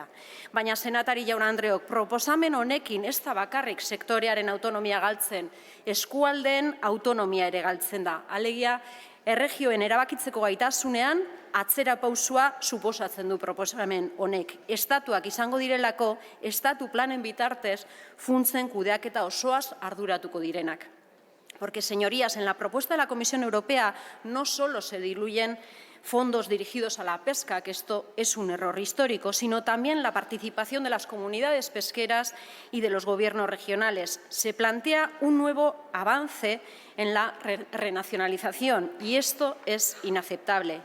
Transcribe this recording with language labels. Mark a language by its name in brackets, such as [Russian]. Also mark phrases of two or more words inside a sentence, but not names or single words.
[Basque] Baina senatari jaun Andreok, proposamen honekin ez da bakarrik sektorearen autonomia galtzen, eskualdeen autonomia ere galtzen da. Alegia, erregioen erabakitzeko gaitasunean atzerapausua suposatzen du proposamen honek. Estatuak izango direlako, estatu planen bitartez funtsen kudeaketa osoaz arduratuko direnak. [Spanish] Porque, señorías, en la propuesta de la Comisión Europea no solo se diluyen fondos dirigidos a la pesca, que esto es un error histórico, sino también la participación de las comunidades pesqueras y de los gobiernos regionales. Se plantea un nuevo avance en la renacionalización y esto es inaceptable.